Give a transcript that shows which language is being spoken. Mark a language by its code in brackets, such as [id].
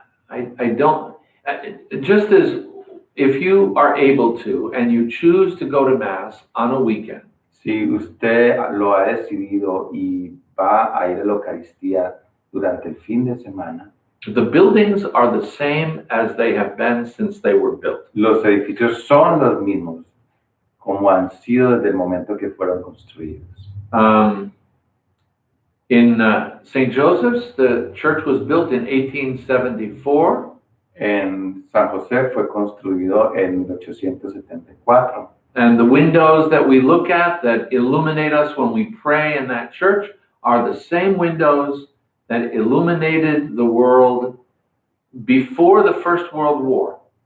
[en] I don't, just as if you are able to and you choose to go to Mass on a weekend, [es] Si usted lo ha decidido y va a ir a la Eucaristía durante el fin de semana, [en] the buildings are the same as they have been since they were built. [es] los edificios son los mismos como han sido desde el momento que fueron construidos. [en] In St. Joseph's, the church was built in 1874. [es] En San José fue construido en 1874. [en] And the windows that we look at that illuminate us when we pray in that church are the same windows that illuminated the world before the First World War.